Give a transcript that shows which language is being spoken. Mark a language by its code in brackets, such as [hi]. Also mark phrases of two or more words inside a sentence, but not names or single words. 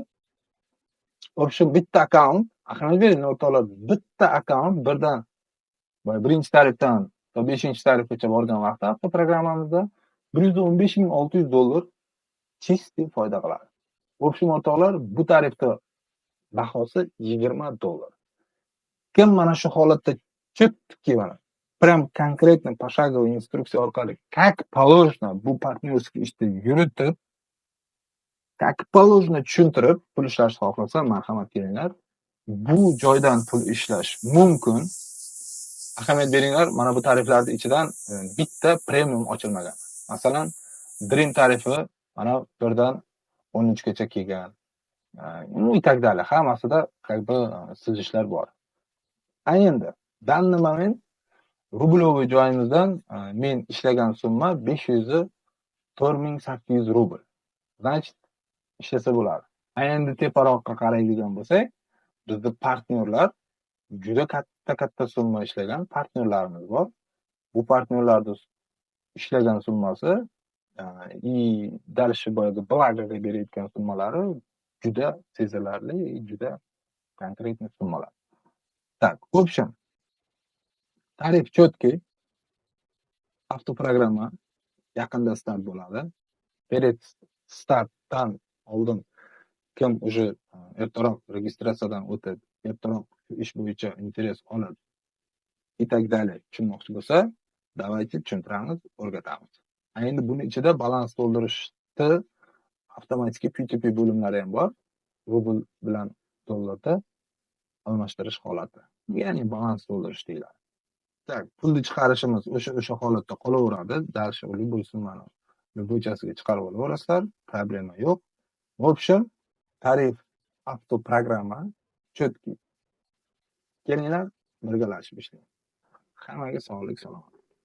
[uz] Option bitta akkaunt, ahamiyat bering o'rtoqlar, bitta akkaunt birdan birinchi tarifdan to 5-tarifgacha borgan vaqtda avto programmamizda $115,600 chiste foyda qiladi. Option o'rtoqlar, bu tarifda bahosi $20. Kim mana shu holatda четкий mana [ru] прям конкретно пошаговый [uz] instruksiya orqali [ru] как положено [uz] bu partnerskiy ishni yuritib, [ru] как положено [uz] tushuntirib pul ishlashni xohlasa, marhamat kelinglar. Bu joydan pul ishlash mumkin. Ahamiyat beringlar, mana bu tariflarning ichidan bitta premium ochilmagan. Masalan, Dream tarifi mana birdan 13gacha kelgan. [ru] Ну и так далее. [uz] Hammasida как бы sizishlar bor. Endi данный moment rubloviy joyimizdan men ishlagan summa 504,800 rubl. Значит, ishlasa bo'ladi. Endi teparoqqa qaraydigan bo'lsak, bizda partnerlar juda katta summa ishlagan partnerlarimiz bor. Bu partnerlarda ishlagan summasi [ru] и дальше [uz] boyagi blagaga berayotgan summalari juda sezilarli, juda konkretniy summalar. [ru] Так, в общем, [uz] tarif четкий. Avtoprogramma yaqinda start bo'ladi. Перед startdan oldin kim уже ertaroq registratsiyadan o'tib, ertaroq ish bo'yicha interes olib [ru] и так далее [uz] tushunmoqchi bo'lsa, давайте tushuntiramiz, o'rgatamiz. Endi buni ichida balans to'ldirishni avtomatik P2P bo'limlari ham bor. Rubl bilan dollarda almashtirish holati. Ya'ni balans to'ldirish deyiladi. Так, pulni chiqarishimiz o'sha holatda qolaveradi. [ru] Dальше любой [uz] summani любойchasiga chiqarib olaverasizlar, problema yo'q. [ru] В общем, [uz] tarif avtoprogramma четкий. Kelinglar, birgalashib ishlaymiz. Hammaga sog'lik, salomat.